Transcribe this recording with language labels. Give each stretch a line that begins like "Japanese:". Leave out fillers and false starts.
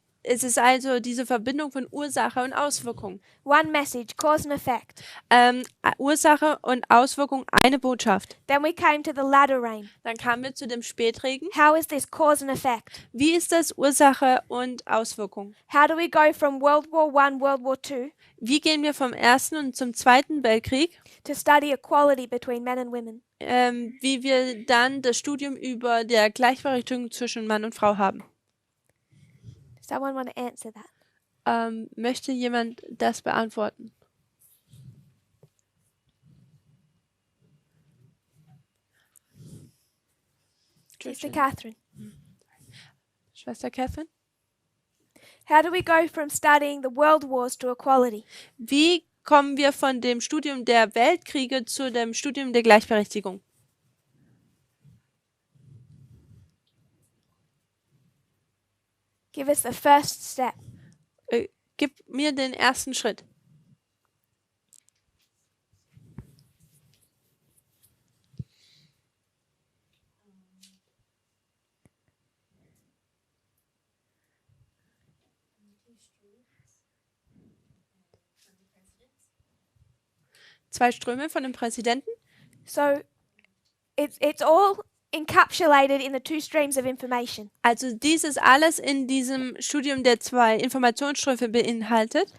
German: Es ist also diese Verbindung von Ursache und Auswirkung.
English: One message, cause and effect.
German: Ursache und Auswirkung, eine Botschaft.
English: Then we came to the latter rain.
German: Dann kamen wir zu dem Spätregen.
English: How is this cause and effect?
German: Wie ist das Ursache und Auswirkung?
English: How do we go from World War I, World War II
German: Wie gehen wir vom Ersten und zum Zweiten Weltkrieg?
English: to study equality between men and women?
German: Wie wir dann das Studium über der Gleichberechtigung zwischen Mann und Frau haben.
English: Someone want to answer that?
German: Möchte jemand das beantworten?
English: Sister Catherine.
German: Schwester Catherine?
English: How do we go from studying the world wars to equality?
German: Wie kommen wir von dem Studium der Weltkriege zu dem Studium der Gleichberechtigung?
English: Give us the first step.
German: Gib mir den ersten Schritt. Zwei Ströme von dem Präsidenten.
English: So it's all encapsulated in the two streams of information.
German: Also dieses alles in diesem Studium der zwei Informationsströme beinhaltet.